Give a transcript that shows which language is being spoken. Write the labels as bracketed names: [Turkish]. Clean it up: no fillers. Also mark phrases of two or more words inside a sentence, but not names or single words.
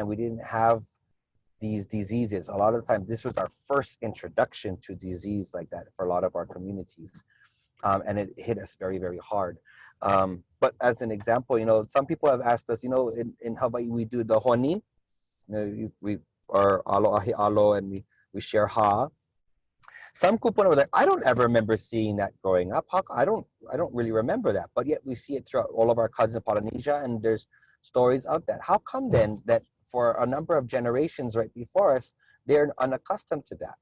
[English] We didn't have these diseases. A lot of times, this was our first introduction to disease like that for a lot of our communities. And it hit us very, very hard. But as an example, some people have asked us, in Hawaii, we do the honin. We are [Hawaiian] alo ahi alo, [English] and we share ha. Some kupuna were like, I don't ever remember seeing that growing up. I don't really remember that. But yet we see it throughout all of our cousins in Polynesia, and there's stories of that. How come then that for a number of generations right before us, they're unaccustomed to that?